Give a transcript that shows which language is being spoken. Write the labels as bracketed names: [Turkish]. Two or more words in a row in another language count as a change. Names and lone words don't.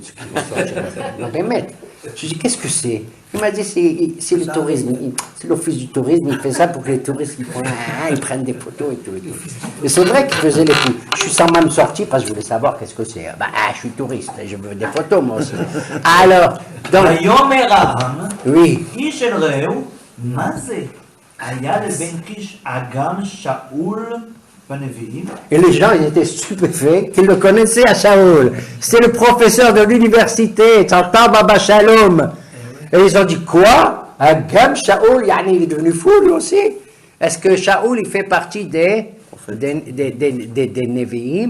[French] Non mais mec, je dis, qu'est-ce que c'est? Il m'a dit, c'est le tourisme, c'est l'office du tourisme, il fait ça pour que les touristes ils prennent des photos et tout. Et c'est vrai qu'il faisait les coups. Je suis sans même sorti parce que je voulais savoir qu'est-ce que c'est. Je suis touriste, je veux des photos moi aussi. Alors, donc... [Hebrew] ויאמר העם, [French] Oui. [Hebrew] איש אל רעהו, מה זה? היה לבן קיש אגם שאול בנביאים? [French] Et les gens, ils étaient stupéfaits qu'ils le connaissaient à Shaoul. C'est le professeur de l'université, Tzantar Baba Shalom. Et ils ont dit, quoi? Agam Shaoul, yani, il est devenu fou lui aussi. Est-ce que Shaoul, il fait partie des Nevi'im?